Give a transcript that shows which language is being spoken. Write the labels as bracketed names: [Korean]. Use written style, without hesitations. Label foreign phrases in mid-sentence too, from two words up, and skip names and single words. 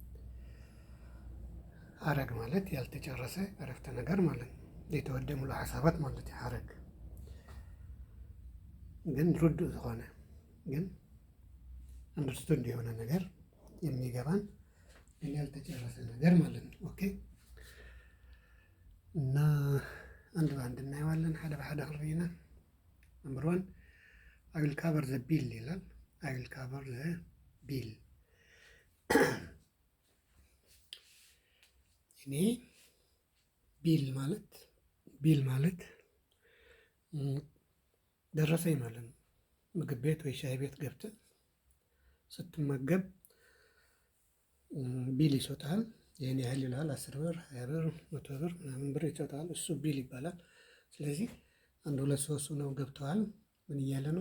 [Amharic] ሀረግ ማለት ያልተጨረሰ አረፍተ ነገር ማለት ነው። የተወደሙ ሀሳባት ማለት ሀረግ ግን ሩድ ዝኾነ ግን አንደርስቱንድ የሆነ ነገር የሚገባን ግን ያልተጨረሰ ነገር ማለት ነው። ኦኬ እና አንድ በአንድ እናየዋለን። [Tigrinya] ሓደ በሓደ ክርኢና። [English] number one I will cover the bill [Amharic] ይላል። [English] I will cover the bill [Amharic] እኔ ቢል ማለት ደረሰኝ ማለት ነው። ምግብ ቤት ወይ ሻይ ቤት ገብተህ ስትመገብ ቢል ይሰጣል። ይህን ያህል ይልሃል። 10 ብር፣ 20 ብር፣ 100 ብር ምናምን ብር ይሰጣል። እሱ ቢል ይባላል። ስለዚህ አንድ ሁለት ሶስት ነው ገብተዋል። ምን እያለ ነው?